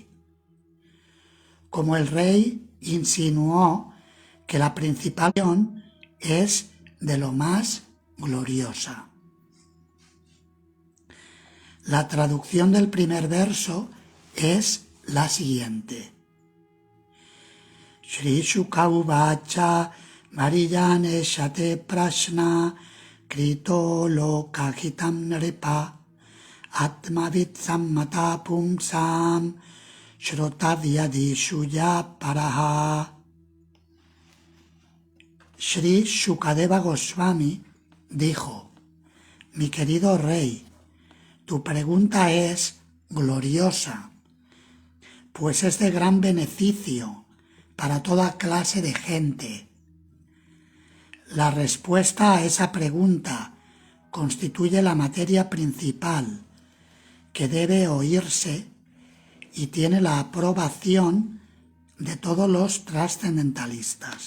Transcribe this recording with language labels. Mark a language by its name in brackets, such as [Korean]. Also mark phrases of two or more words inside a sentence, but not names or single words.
[Spanish] Como el rey insinuó que la principal acción es de lo más gloriosa. La traducción del primer verso es la siguiente. [Sanskrit] Shri Shuka Uvacha Mariyane Shate Prashna Krito Lokahitam Nripa Atmavit Sammata Pumsam Shrotavyadishuya Paraha. [Spanish] Shri Shukadeva Goswami dijo: mi querido rey, tu pregunta es gloriosa, pues es de gran beneficio para toda clase de gente. La respuesta a esa pregunta constituye la materia principal que debe oírse y tiene la aprobación de todos los trascendentalistas.